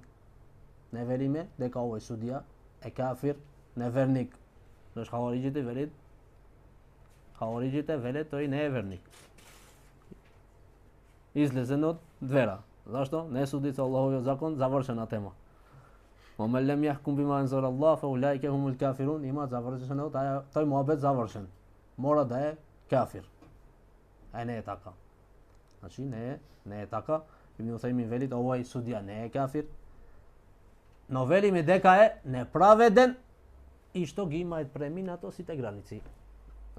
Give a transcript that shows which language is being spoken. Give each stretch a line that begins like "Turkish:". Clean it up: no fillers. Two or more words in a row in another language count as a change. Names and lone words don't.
Macedonian: Не вериме дека овој судија е кафир, неверник. Зашто хавариџите велат тој не е верник. Излезен од двера. Зашто? Не суди со Аллаховиот закон, завршена тема.
Arabic: وَمَنْ لَمْ يَحْكُمْ بِمَا أَنزَلَ اللَّهُ فَأُولَٰئِكَ هُمُ الْكَافِرُونَ.
Macedonian: Има завршено, тој муабет завршен. Мора да е кафир. Не е така. Значи не е така. Ибн Уthaymin вели овој судија не е кафир. Но велиме дека е неправеден и што ги имаат преминато сите граници.